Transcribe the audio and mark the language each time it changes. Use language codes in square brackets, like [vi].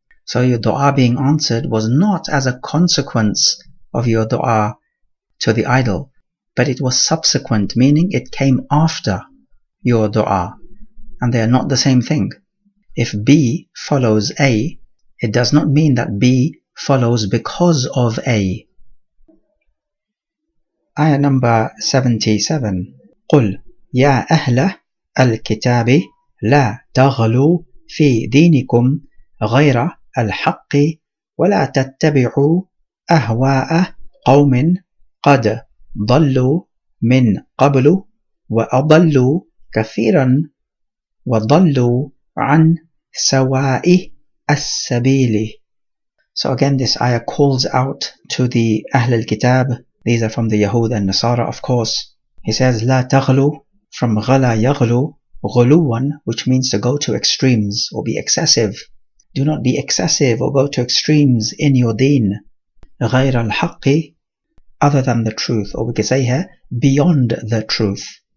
[en] So your dua being answered was not as a consequence of your dua to the idol, but it was subsequent, meaning it came after your dua, and they are not the same thing. If B follows A, it does not mean that B follows because of A. Ayah number 77. [ar] قل يا أهل الكتاب لا تغلوا في دينكم غير الحق ولا تتبعوا أهواء قوم قد ضلوا من قبل وأضلوا كثيرا وضلوا عن سواء السبيل. [en] So again, this ayah calls out to the Ahl al-Kitab. These are from the Yahud and Nasara, of course. He says, [ar] لا تغلوا, [en] from غلا يغلو, غلوان, which means to go to extremes or be excessive. Do not be excessive or go to extremes in your deen. [ar] غير الحق, [en] other than the truth, or we could say here, beyond the truth.